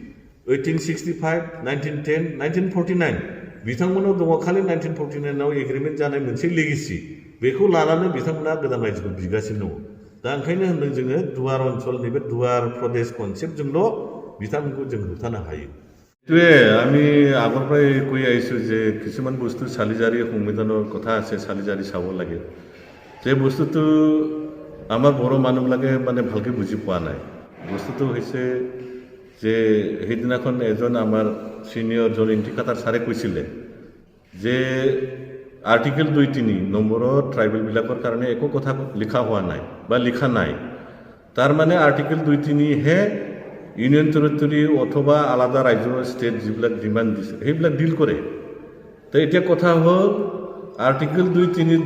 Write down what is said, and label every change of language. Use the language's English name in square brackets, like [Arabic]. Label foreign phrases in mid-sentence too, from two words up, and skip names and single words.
[Bodo] 1865 1910 1949 बिथांमोनाव दङ खालि 1949 आव एग्रिमेन्ट जानाय मोनसे लेगेसि बेखौ लानानै बिथांमोना गोदान रायजोखौ बिगासिनो दङ दा ओंखायनो होनदों जोङो दुवार ओनसोलनि बे दुवार प्रदेश कनसेप्टजोंल' बिथांमोनखौ जों होबथानो हायो [Assamese] আমি আগৰ পৰাই কৈ আহিছোঁ যে কিছুমান বস্তু চালিজাৰি সংবিধানৰ কথা আছে চালিজাৰি চাব লাগে যে বস্তুটো আমাৰ বড়ো মানুহবিলাকে মানে ভালকৈ বুজি পোৱা নাই বস্তুটো হৈছে যে সেইদিনাখন এজন আমাৰ চিনিয়ৰ জন ইণ্টিকাটাৰ ছাৰে কৈছিলে যে আৰ্টিকেল 2.3 নম্বৰত ট্ৰাইবেলবিলাকৰ কাৰণে একো কথা লিখা হোৱা নাই বা লিখা নাই তাৰমানে আৰ্টিকেল 2.3 হে [English] union territory [Assamese] অথবা আলাদা ৰাজ্য ষ্টেট যিবিলাক ডিমাণ্ড দিছে সেইবিলাক ডিল কৰে তো এতিয়া কথা হ'ল আৰ্টিকেল 2.3